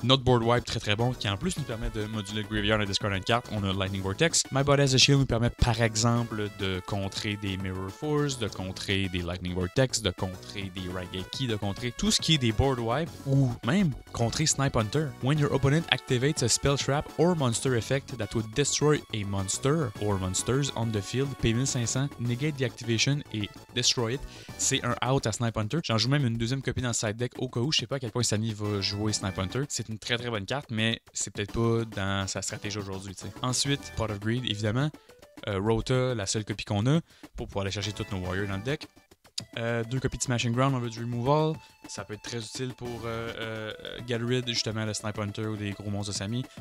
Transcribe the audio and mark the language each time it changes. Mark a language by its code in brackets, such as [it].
[fr] Notre board wipe très très bon, qui en plus nous permet de moduler le graveyard et discard une carte. On a Lightning Vortex. My Body as a Shield nous permet par exemple de contrer des Mirror Force, de contrer des Lightning Vortex, de contrer des Raigeki, de contrer tout ce qui est des board wipe ou même contrer Snipe Hunter. [en] When your opponent activates a spell trap or monster effect that would destroy a monster or monsters on the field, pay 1500, negate the activation [fr] et [en] destroy it. [fr] C'est un out à Snipe Hunter. J'en joue même une deuxième copie dans le side deck au cas où. Je sais pas à quel point Samy va jouer Snipe Hunter. C'est une très très bonne carte, mais c'est peut-être pas dans sa stratégie aujourd'hui. Ensuite, Pot of Greed, évidemment. Rota, la seule copie qu'on a pour pouvoir aller chercher tous nos warriors dans le deck. 2 copies de Smashing Ground, on veut du removal. Ça peut être très utile pour get rid justement le Snipe Hunter ou des gros monstres de Samy.